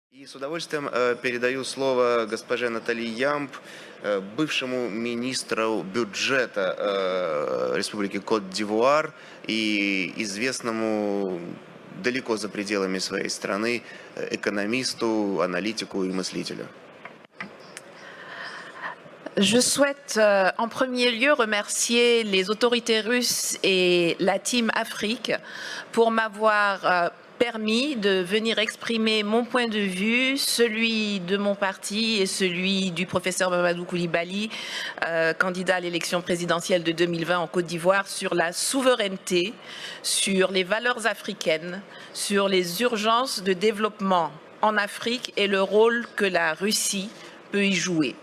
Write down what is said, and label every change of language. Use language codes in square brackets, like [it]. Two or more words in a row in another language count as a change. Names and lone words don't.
[ru] И с удовольствием передаю слово госпоже Наталье Ямб, бывшему министру бюджета Республики Кот-д'Ивуар и известному далеко за пределами своей страны экономисту, аналитику и мыслителю. [fr] Je souhaite en premier lieu remercier les autorités russes et la Team Afrique pour m'avoir permis de venir exprimer mon point de vue, celui de mon parti et celui du professeur Mamadou Koulibaly, candidat à l'élection présidentielle de 2020 en Côte d'Ivoire, sur la souveraineté, sur les valeurs africaines, sur les urgences de développement en Afrique et le rôle que la Russie peut y jouer.